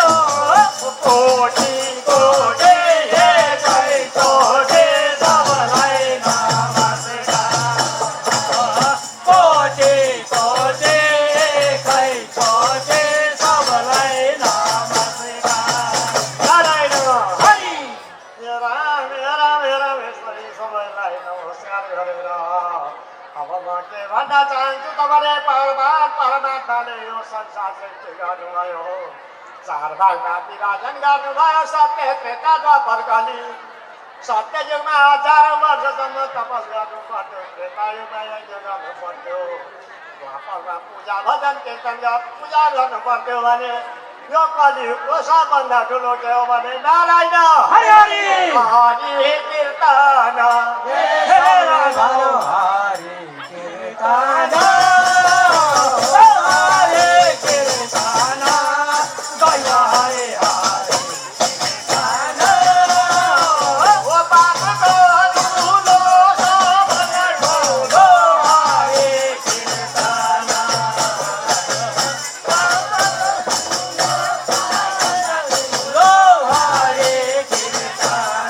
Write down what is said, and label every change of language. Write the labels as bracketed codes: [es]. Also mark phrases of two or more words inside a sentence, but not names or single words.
[ne] कोटि कोटि एकै कोटि सबलाई नमस्कार कोटि कोटि एकै कोटि सबलाई नमस्कार नारायण हरि राम राम राम सबैलाई नमस्कार गरेर अब म के भन्न चाहन्छु तपाईँले परमात्माले यो संसार सृष्टि गर्नुभयो चार भागमा विभाजन गर्नुभयो सत्य त्रेता द्वापर कली सत्य युगमा हजारौँ वर्षसम्म तपस गर्नु पर्थ्यो त्रेता युगमा यज्ञ गर्नु पर्थ्यो द्वापरमा पूजा भजन कीर्तन पूजा गर्नु पर्थ्यो भने यो कलियुगको सबभन्दा ठुलो के हो भने नारायण हरि हरि हरि कीर्तन हरि कीर्तन हरि कीर्तन दैव हरि हरि कीर्तन ओ पापको धुलो सबभन्दा ठुलो हरि कीर्तन हरि कीर्तन